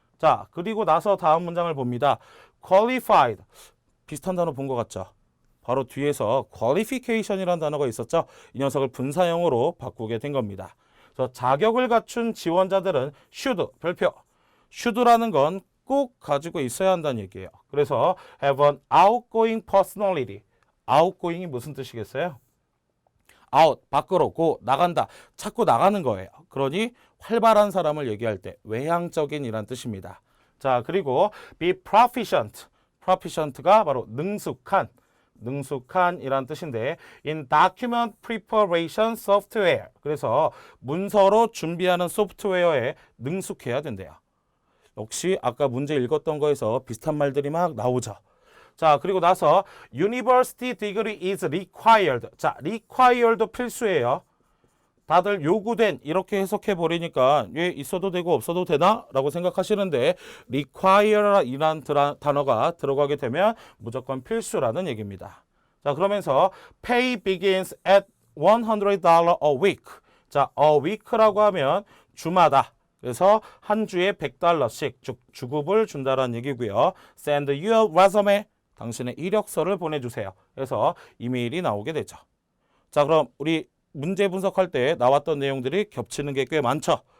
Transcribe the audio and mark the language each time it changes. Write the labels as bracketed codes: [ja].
[ko] 자, 그리고 나서 다음 문장을 봅니다. qualified, 비슷한 단어 본 것 같죠? 바로 뒤에서 qualification이라는 단어가 있었죠. 이 녀석을 분사형으로 바꾸게 된 겁니다. 그래서 자격을 갖춘 지원자들은 should, 별표, should라는 건 꼭 가지고 있어야 한다는 얘기예요. 그래서 [en] have an outgoing personality. [ko] outgoing이 무슨 뜻이겠어요? out, 밖으로, go, 나간다. 자꾸 나가는 거예요. 그러니 활발한 사람을 얘기할 때 외향적인 이란 뜻입니다. 자, 그리고 [en] be proficient. [ko] proficient가 바로 능숙한이란 뜻인데 [en] in document preparation software. [ko] 그래서 문서로 준비하는 소프트웨어에 능숙해야 된대요. 역시 아까 문제 읽었던 거에서 비슷한 말들이 막 나오죠. 자, 그리고 나서 [en] university degree is required. [ko] 자, required도 필수예요. 다들 요구된 이렇게 해석해 버리니까 왜 있어도 되고 없어도 되나? 라고 생각하시는데 require이란 단어가 들어가게 되면 무조건 필수라는 얘기입니다. 자, 그러면서 [en] pay begins at $100 a week. [ko] 자, a week라고 하면 주마다. 그래서 한 주에 $100씩 즉 주급을 준다라는 얘기고요. [en] Send your resume. [ko] 당신의 이력서를 보내주세요. 그래서 이메일이 나오게 되죠. 자, 그럼 우리 문제 분석할 때 나왔던 내용들이 겹치는 게 꽤 많죠.